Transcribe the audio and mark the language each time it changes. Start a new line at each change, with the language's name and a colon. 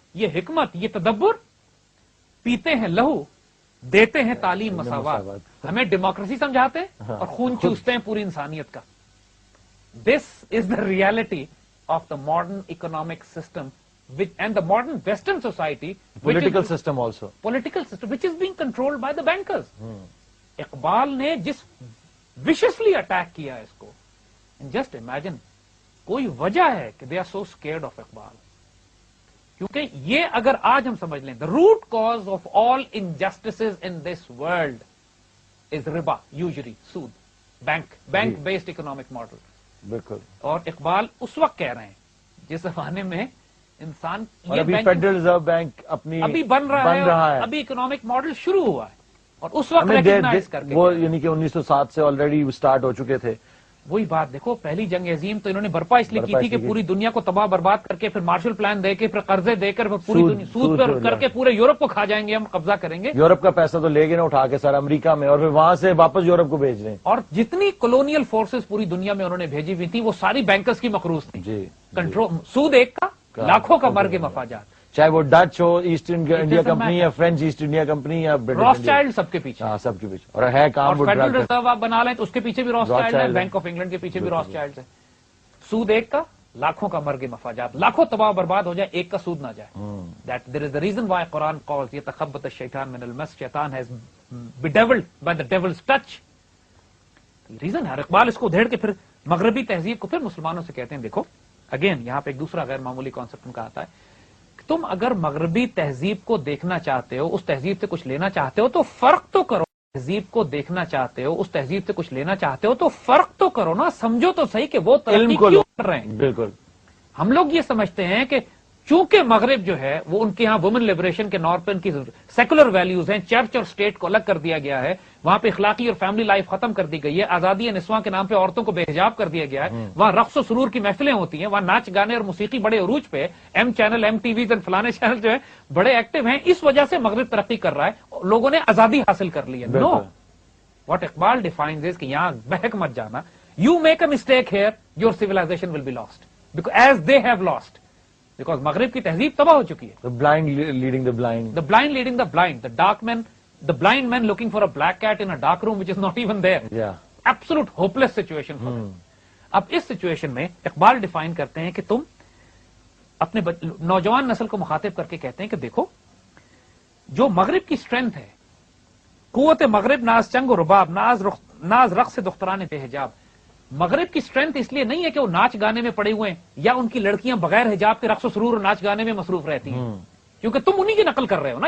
Urdu: یہ حکمت، یہ تدبر. پیتے ہیں لہو، دیتے ہیں تعلیم مساوات. ہمیں ڈیموکریسی سمجھاتے ہیں اور خون چوستے ہیں پوری انسانیت کا.
English: This is the reality of the modern economic system and the modern Western society, political system also, which is being controlled by the bankers.
Urdu: Iqbal نے جس
English: viciously attack
Urdu: کیا اس کو,
English: just imagine,
Urdu: کوئی وجہ ہے کہ
English: they are so scared of
Urdu: Iqbal. کیونکہ یہ اگر آج ہم سمجھ لیں,
English: the root cause of all injustices in this world is riba, usury, سود, bank based economic model.
Urdu: بالکل. اور اقبال اس وقت کہہ رہے ہیں جس زمانے میں انسان, اور ابھی فیڈرل ریزرو بینک ابھی بن رہا ہے, ابھی اکنامک ماڈل شروع ہوا ہے, اور اس وقت ریکگنائز کر کے وہ یعنی کہ 1907 سے آلریڈی سٹارٹ ہو چکے تھے. وہی بات دیکھو, پہلی جنگ عظیم تو انہوں نے برپا اس لیے کی تھی کہ پوری دنیا کو تباہ برباد کر کے, پھر مارشل پلان دے کے, پھر قرضے دے کر, پوری دنیا سود پر کر کے پورے یورپ کو کھا جائیں گے, ہم قبضہ کریں گے. یورپ کا پیسہ تو لے گئے نا اٹھا کے سر امریکہ میں, اور پھر وہاں سے واپس یورپ کو بھیج رہے ہیں. اور جتنی کولونیل فورسز پوری دنیا میں انہوں نے بھیجی ہوئی تھی وہ ساری بینکرز کی مقروض تھی. جی, کنٹرول, سود ایک کا, لاکھوں کا مرگ مفاجات, چاہے وہ ڈچ ہو, ایسٹ انڈیا کمپنی یا فرینچ ایسٹ انڈیا کمپنی یا راس چائلڈ, سب کے پیچھے. ہاں, سب کے پیچھے. اور ہے کام, فیڈرل ریزرو آپ بنا لیں تو اس کے پیچھے بھی راس چائلڈ ہے, بینک آف انگلینڈ کے پیچھے بھی راس چائلڈ ہے. سود ایک کا, لاکھوں کا مرگ مفاجات, لاکھوں تباہ برباد ہو جائے, ایک کا سود نہ جائے.
English: That there is the reason why Quran calls
Arabic: يتخبط الشيطان من المس,
English: شیطان has bedeviled by the devil's touch.
Urdu: Reason ہے. اقبال اس کو ادھیڑ کے پھر مغربی تہذیب کو پھر مسلمانوں سے کہتے ہیں, دیکھو اگین یہاں پہ ایک دوسرا غیر معمولی کانسیپٹ ان کا آتا ہے, تم اگر مغربی تہذیب کو دیکھنا چاہتے ہو, اس تہذیب سے کچھ لینا چاہتے ہو, تو فرق تو کرو. تہذیب کو دیکھنا چاہتے ہو, اس تہذیب سے کچھ لینا چاہتے ہو, تو فرق تو کرو نا, سمجھو تو صحیح کہ وہ ترقی کیوں کر رہے ہیں. بالکل. ہم لوگ یہ سمجھتے ہیں کہ چونکہ مغرب جو ہے وہ ان کے ہاں وومن لبریشن کے نور پہ ان کی سیکولر ویلیوز ہیں, چرچ اور اسٹیٹ کو الگ کر دیا گیا ہے, وہاں پہ اخلاقی اور فیملی لائف ختم کر دی گئی ہے, آزادی نسواں کے نام پہ عورتوں کو بے حجاب کر دیا گیا ہے, وہاں رقص و سرور کی محفلیں ہوتی ہیں, وہاں ناچ گانے اور موسیقی بڑے عروج پہ, M channel, M T Vs اور فلانے چینل جو ہے بڑے ایکٹیو ہیں, اس وجہ سے مغرب ترقی کر رہا ہے, لوگوں نے آزادی حاصل کر لی ہے. نو,
English: What Iqbal defines is
Urdu: کہ یہاں بہک مت جانا.
English: You make a mistake here, your civilization will be lost. Because as they have lost.
Urdu: Because مغرب کی تہذیب تباہ ہو چکی ہے.
English: The blind leading the blind. The blind leading the blind. The dark men, the blind men looking for a black cat in a dark room which is not even there. Yeah. Absolute hopeless situation for them.
Urdu: اب اس situation میں Iqbal define کرتے ہیں کہ تم اپنے نوجوان نسل کو مخاطب کر کے کہتے ہیں کہ دیکھو جو مغرب کی اسٹرینتھ ہے، قوت مغرب ناز چنگ و رباب ناز رقص دختران بے حجاب. مغرب کی اسٹرینتھ اس لیے نہیں ہے کہ وہ ناچ گانے میں پڑے ہوئے ہیں یا ان کی لڑکیاں بغیر حجاب کے رقص و سرور اور ناچ گانے میں مصروف رہتی ہیں، کیونکہ تم انہی کی نقل کر رہے ہو نا.